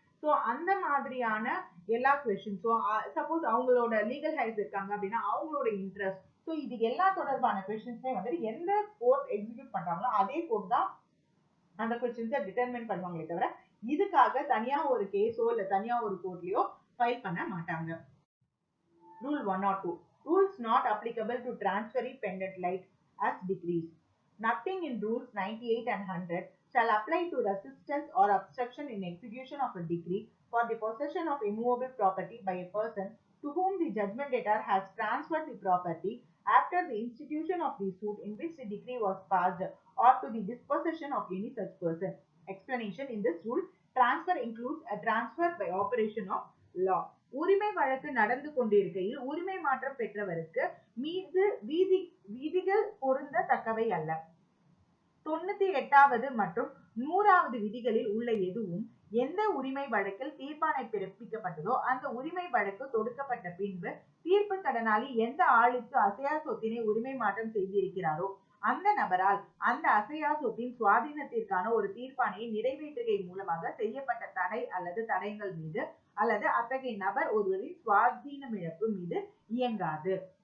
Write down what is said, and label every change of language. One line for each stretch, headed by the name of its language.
Tamil: So அந்த மாதிரியான எல்லா கொஸ்டின்ஸும் சப்போஸ் அவங்களோட லீகல் ஹைஸ் இருக்காங்க அப்படின்னா அவங்களோட இன்ட்ரெஸ்ட், ஸோ இது எல்லா தொடர்பான கொஸ்டின்ஸே வந்துட்டு எந்த கோர்ட் எக்ஸிக்யூட் பண்றாங்களோ அதே கோர்ட் தான் அந்த கொஸ்டின்ஸை டிட்டர்மைன் பண்ணுவாங்களே தவிர இதுக்காக தனியா ஒரு கேஸோ இல்ல தனியா ஒரு கோர்ட்லயோ ஃபைல் பண்ண மாட்டாங்க.
English: Rule 102. Rules not applicable to transferee pendant light as decrees. Nothing in rules 98 and 100 shall apply to resistance or obstruction in execution of a decree for the possession of immovable property by a person to whom the judgment debtor has transferred the property after the institution of the suit in which the decree was passed or to the dispossession of any such person. Explanation: in this rule, transfer includes a transfer by operation of law.
Tamil: உரிமை வழக்கு நடந்து கொண்டிருக்கையில் உரிமை மாற்றம் பெற்றவருக்கு மீது விதிகள் பொருந்தத்தக்கவை அல்ல. 98வது மற்றும் 100வது விதிகளில் உள்ள எதுவும் எந்த உரிமை வழக்கில் தீர்ப்பாணை பிறப்பிக்கப்பட்டதோ அந்த உரிமை வழக்கு தொடுக்கப்பட்ட பின்பு தீர்ப்பு கடனாளி எந்த ஆளுக்கு அசையா சொத்தினை உரிமை மாற்றம் செய்திருக்கிறாரோ அந்த நபரால் அந்த அசையா சொத்தின் சுவாதீனத்திற்கான ஒரு தீர்ப்பாணையை நிறைவேற்றுகை மூலமாக செய்யப்பட்ட தடை அல்லது தடயங்கள் மீது அல்லது அத்தகைய நபர் ஒருவரின் சுவாதீனமிழப்பு மீது இயங்காது.